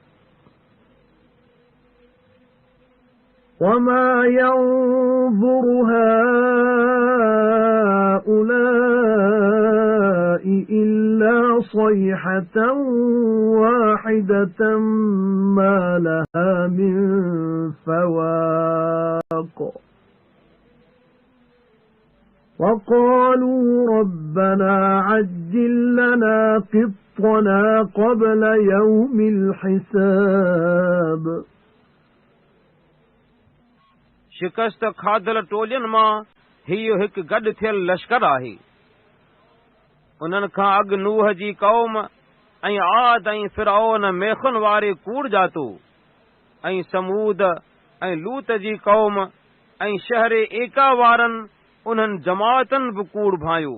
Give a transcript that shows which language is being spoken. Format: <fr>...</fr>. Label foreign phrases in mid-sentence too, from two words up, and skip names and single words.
<ar>وَمَا يَنظُرُ هَؤُلَاءِ إِلَّا صَيْحَةً وَاحِدَةً مَا لَهَا مِن فَوَاقٍ وَقَالُوا رَبَّنَا عَجِّل لَّنَا قِطَّنَا قَبْلَ يَوْمِ الْحِسَابِ</ar> <sd>शिकस्त खाधल टोलियुनि मां हीउ हिकु गॾु थियल लश्कर आहे। उन्हनि खां अॻु नूह जी क़ौम ऐं आद ऐं फिरऔन मेखुनि वारे कूड़ जातो ऐं समूद ऐं लूत जी क़ौम ऐं शहर एका वारनि उन्हनि जमातनि बि कूड़ भायो।</sd>